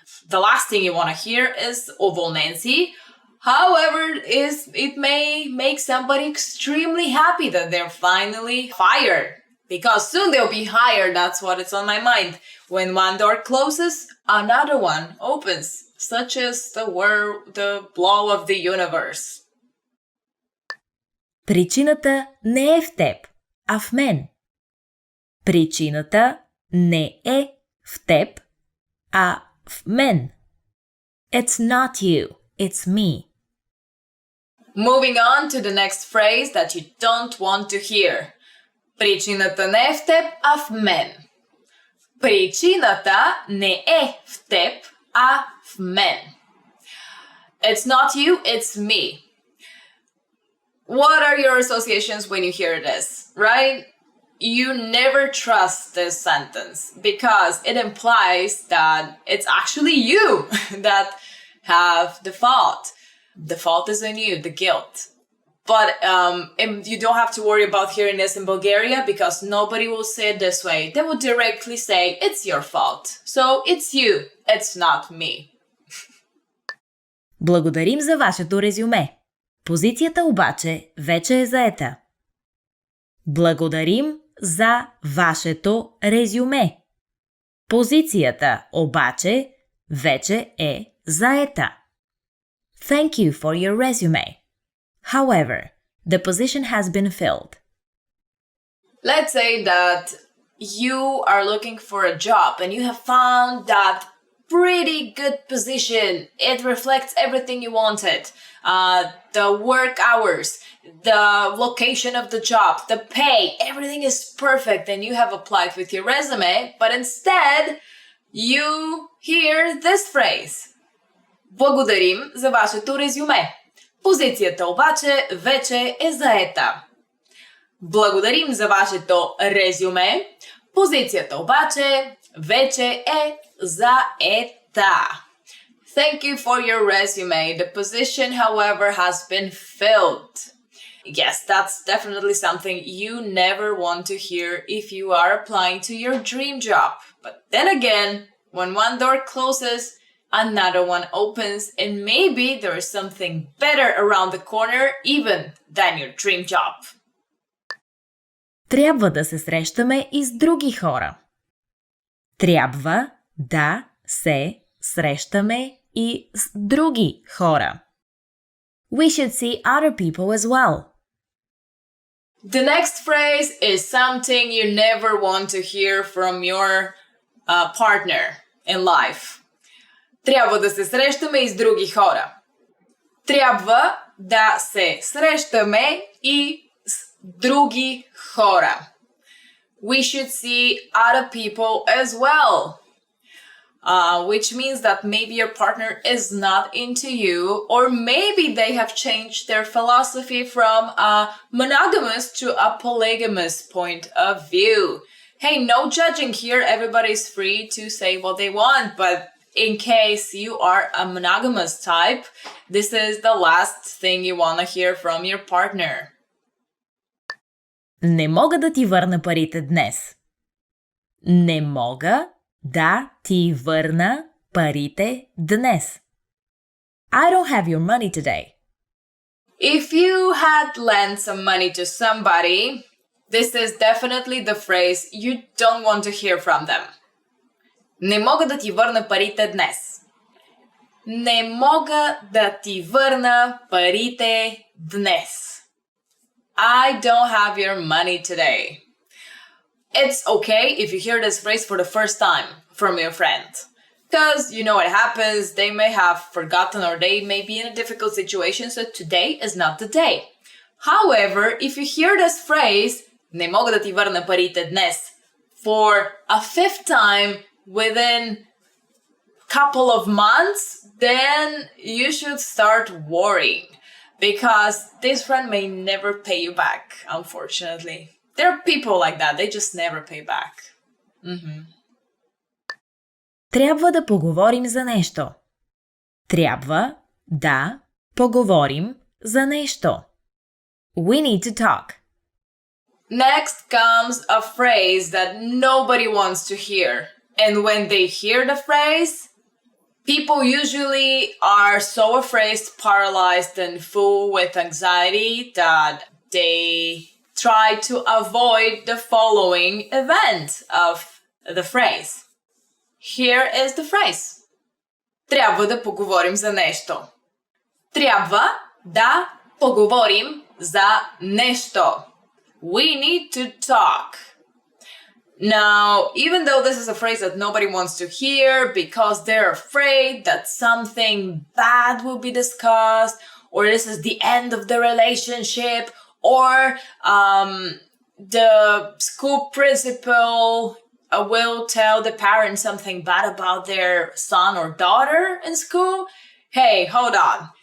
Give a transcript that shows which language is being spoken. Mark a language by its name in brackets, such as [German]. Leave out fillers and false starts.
[English] The last thing you want to hear is [Bulgarian] уволнен си. [English] However, it may make somebody extremely happy that they're finally fired. Because soon they'll be hired, that's what is on my mind. When one door closes, another one opens. Such as the blow of the universe. [Bulgarian] Причината не е в теб, а в мен. Причината не е в теб, а в мен. [English] It's not you, it's me. Moving on to the next phrase that you don't want to hear. [Bulgarian] Причината не е в теб, а в мен. Причината не е в теб, а в мен. [English] It's not you, it's me. What are your associations when you hear this, right? You never trust this sentence because it implies that it's actually you that have the fault. The fault is on you, the guilt. But you don't have to worry about hearing this in Bulgaria because nobody will say it this way. They will directly say, it's your fault. So it's you, it's not me. [Bulgarian] Благодарим за вашето резюме. Позицията обаче вече е заета. Благодарим за вашето резюме. Позицията обаче вече е заета. [English] Thank you for your resume. However, the position has been filled. Let's say that you are looking for a job and you have found that pretty good position. It reflects everything you wanted. The work hours, the location of the job, the pay, everything is perfect and you have applied with your resume, but instead you hear this phrase. [Bulgarian] Благодарим за вашето резюме. Позицията обаче вече е заета. Благодарим за вашето резюме. Позицията обаче вече е заета. [English] Thank you for your resume. The position, however, has been filled. Yes, that's definitely something you never want to hear if you are applying to your dream job. But then again, when one door closes, another one opens, and maybe there is something better around the corner even than your dream job. [Bulgarian] Трябва да се срещаме и с други хора. Трябва да се срещаме и с други хора. [English] We should see other people as well. The next phrase is something you never want to hear from your partner in life. [Bulgarian] Трябва да се срещаме и с други хора. Трябва да се срещаме и с други хора. [English] We should see other people as well. Which means that maybe your partner is not into you, or maybe they have changed their philosophy from a monogamous to a polygamous point of view. Hey, no judging here. Everybody's free to say what they want, but in case you are a monogamous type, this is the last thing you want to hear from your partner. [Bulgarian] Не мога да ти върна парите днес. Не мога да ти върна парите днес. [English] I don't have your money today. If you had lent some money to somebody, this is definitely the phrase you don't want to hear from them. [Bulgarian] Не мога да ти върна парите днес. Не мога да ти върна парите днес. [English] I don't have your money today. It's okay if you hear this phrase for the first time from your friend. Because you know what happens, they may have forgotten or they may be in a difficult situation, so today is not the day. However, if you hear this phrase, [Bulgarian] не мога да ти върна парите днес, [English] for a fifth time within a couple of months, then you should start worrying. Because this friend may never pay you back, unfortunately. There are people like that, they just never pay back. [Bulgarian] Трябва да поговорим за нещо. Трябва да поговорим за нещо. [English] We need to talk. Next comes a phrase that nobody wants to hear. And when they hear the phrase, people usually are so afraid, paralyzed, and full with anxiety that they try to avoid the following event of the phrase. Here is the phrase. [Bulgarian] Трябва да поговорим за нещо. Трябва да поговорим за нещо. [English] We need to talk. Now, even though this is a phrase that nobody wants to hear because they're afraid that something bad will be discussed, or this is the end of the relationship, or the school principal will tell the parents something bad about their son or daughter in school, hey, hold on.